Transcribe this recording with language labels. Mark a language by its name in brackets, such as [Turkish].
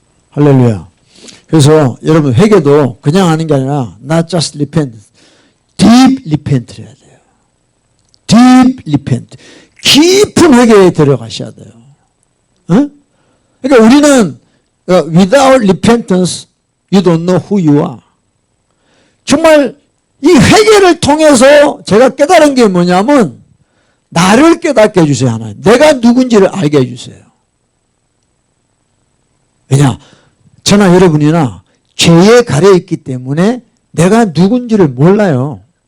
[Korean] 할렐루야. 그래서 여러분, 회개도 그냥 하는 게 아니라 [English] not just repent, deep repent [Korean] 해야 돼요. [English] deep repent. [Korean] 깊은 회개에 들어가셔야 돼요. 그러니까 우리는 [English] without repentance, you don't know who you are. [Korean] 정말 이 회개를 통해서 제가 깨달은 게 뭐냐면, 나를 깨닫게 해주세요, 하나님. 내가 누군지를 알게 해주세요. 왜냐? 저나 여러분이나 죄에 가려있기 때문에 내가 누군지를 몰라요.